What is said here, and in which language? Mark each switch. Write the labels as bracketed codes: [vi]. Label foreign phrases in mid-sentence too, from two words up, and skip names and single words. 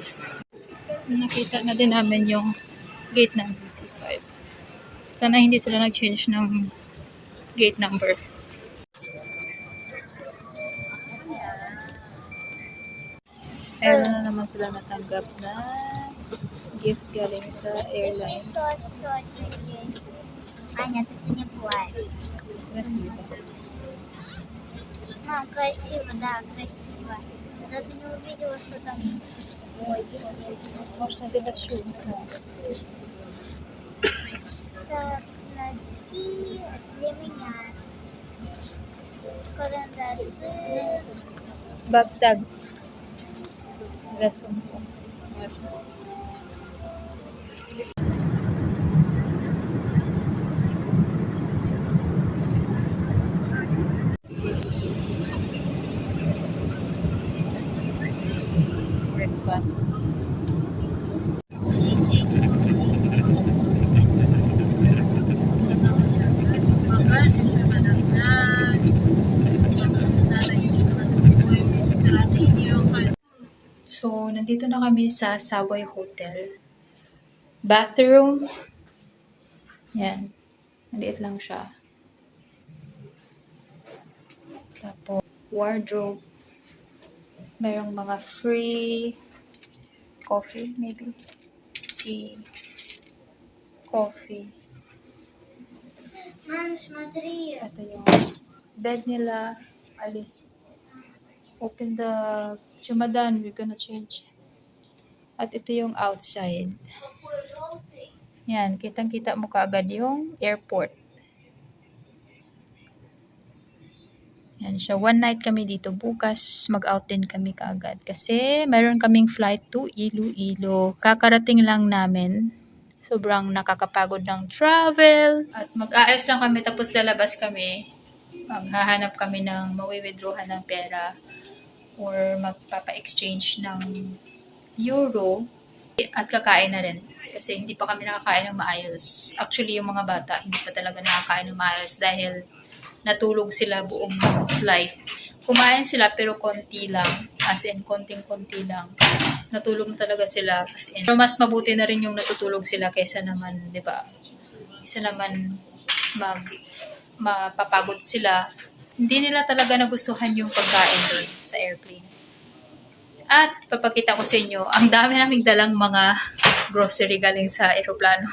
[tl] Nakita na din namin yung gate namin, C5. Sana hindi sila nag-change ng [en] gate number. [tl] Meron na naman sila natanggap na gift galing sa airline. [ru] Аня, ты не плачь. Красиво. Красиво, да, красиво. Давай. Даже не увидела, что там. Ой, Может, это shoes, no? так, носки для меня. Карандаши. [tl] Bagtag. Rason ko. Breakfast. [ru] Багаж еще надо взять. Потом надо еще на другой стороне ехать. [tl] So, nandito na kami sa Savoy Hotel. Bathroom. Yan. Maliit lang siya. Tapos, wardrobe. Merong mga [en] free coffee, [tl] maybe. Tea. Coffee. [ru] Мам, смотри. [tl] Ito yung bed nila. Alis. [en] Open the chumadan. We're gonna change. [tl] At ito yung outside. [ru] Какой желтый. [tl] Yan. Kitang-kita mo kaagad yung airport. Yan siya. One night kami dito. Bukas, mag-out din kami kaagad. Kasi mayroon kaming [en] flight to Iloilo. [tl] Kakarating lang namin. Sobrang nakakapagod ng travel. At mag-aayos lang kami tapos lalabas kami. Maghahanap kami ng mawi-withdrawhan ng pera or magpapa-exchange ng euro at kakain na rin. Kasi hindi pa kami nakakain ng maayos. Actually, yung mga bata hindi pa talaga nakakain ng maayos dahil natulog sila buong flight. Kumain sila pero konti lang. [en] As in, [tl] konting-konti lang. Natulog na talaga sila. [en] As in. [tl] Pero mas mabuti na rin yung natutulog sila kaysa naman, di ba? Kaysa naman mapapagod sila. Hindi nila talaga nagustuhan yung pagkain doon sa airplane. At papakita ko sa inyo, ang dami naming dalang mga grocery galing sa eroplano.